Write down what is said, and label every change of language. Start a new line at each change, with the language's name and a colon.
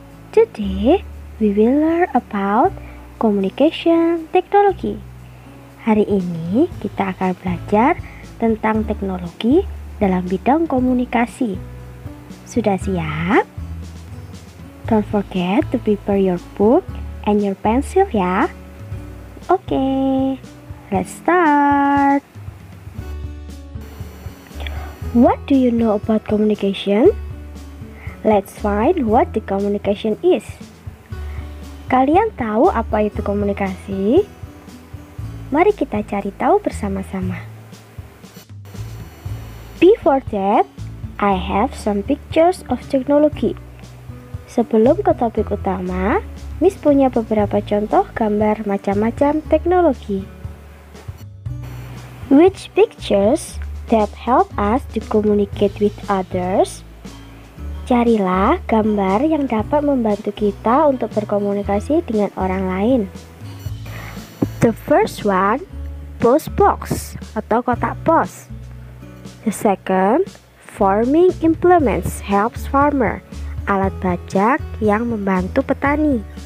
English: Today we will learn about communication technology.
Indonesian: Hari ini kita akan belajar tentang teknologi dalam bidang komunikasi. Sudah siap?
English: Don't forget to prepare your book and your pencil ya. Okay, let's start. What do you know about communication? Let's find what the communication is.
Indonesian: Kalian tahu apa itu komunikasi? Mari kita cari tahu bersama-sama.
English: Before that, I have some pictures of technology.
Indonesian: Sebelum ke topik utama, Miss punya beberapa contoh gambar macam-macam teknologi.
English: Which pictures that help us to communicate with others?
Indonesian: Carilah gambar yang dapat membantu kita untuk berkomunikasi dengan orang lain.
English: The first one, post box
Indonesian: atau kotak pos.
English: The second, farming implements helps farmer,
Indonesian: alat bajak yang membantu petani.